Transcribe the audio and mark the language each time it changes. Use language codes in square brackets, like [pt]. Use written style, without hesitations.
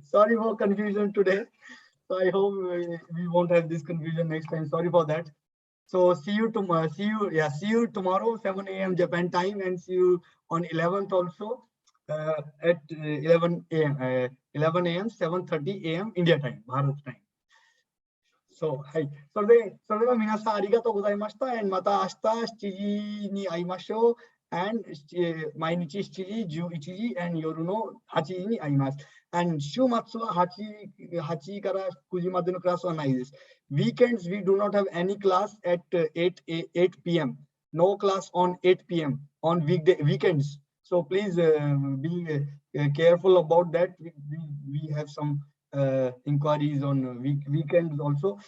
[en] Sorry for confusion today. So I hope we won't have this confusion next time. Sorry for that. So see you tomorrow. See you tomorrow 7 a.m. Japan time, and see you on 11th also at 11 a.m. 7:30 a.m. India time, Bharat time. So, hi. [ja] それでは皆さんありがとうございました。 [en] And [ja] また明日7時に会いましょう。 [en] And [ja] 毎日7時、11時、 [en] and [ja] 夜の8時に会います。 [en] And [ja] 週末は8時から9時までのクラスはないです。 [en] Weekends, we do not have any class at 8 p.m. No class on 8 p.m. on weekends. So please be careful about that. We have some inquiries on weekends also.